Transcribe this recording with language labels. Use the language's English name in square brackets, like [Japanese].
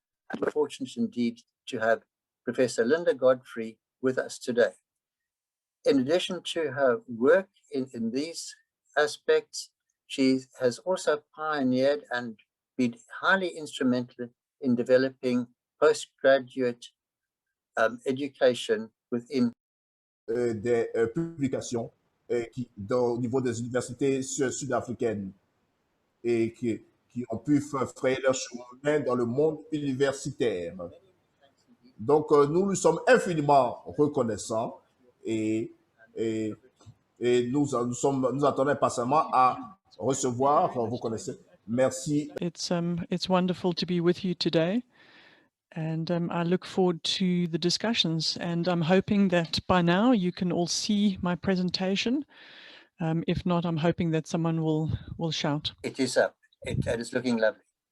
[English] And we're fortunate indeed to have Professor Linda Godfrey with us today. In addition to her work in these aspects, she has also pioneered and been highly instrumental in developing postgraduate education within [French] des publications au niveau des universités sud-africaines et qui ont pu frayer leur chemin dans le monde universitaire. Donc, nous lui sommes infiniment reconnaissants et nous attendons impatiemment à recevoir, vous connaissez. Merci. [English] It's wonderful to be with you today, and I look forward to the discussions, and I'm hoping that by now you can all see my presentation. If not, I'm hoping that someone will shout. It is up. It is looking lovely.